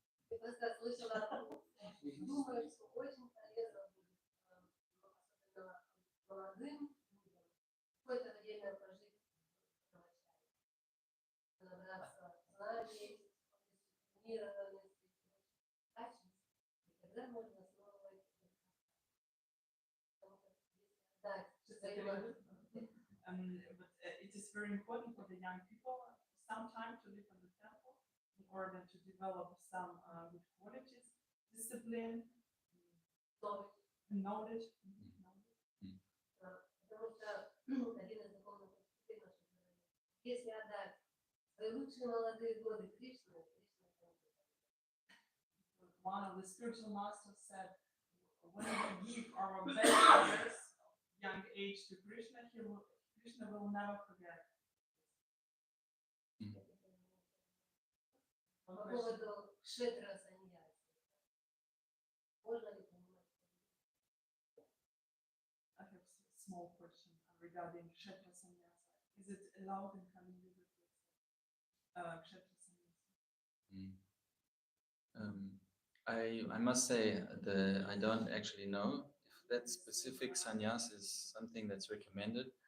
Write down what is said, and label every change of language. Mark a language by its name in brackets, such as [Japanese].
[Russian] Я просто слышала о том, думаю, что очень полезно будет, особенно молодым людям, какое-то время пожить в начале, набраться знаний, дисциплинированности, качеств, и тогда можно основывать, потому что если отдать взаимодействие. [English] But it is very important for the young people some time to live in the temple in order to develop some good qualities, discipline, knowledge. [Russian] Потому что один из духовных учителей наших говорит, если отдать свои лучшие молодые годы Кришне, Кришна поможет. [English] One of the spiritual masters said, when we give our best years, young age to Krishna, Krishna will never forget. [Russian] По поводу кшетра саньяси. Можно ли понимать? [English] I have a small question regarding kshetra sannyasa. Is it allowed in Kali Yuga to kshetra sannyasa? I must say I don't actually know if that specific sannyas is something that's recommended.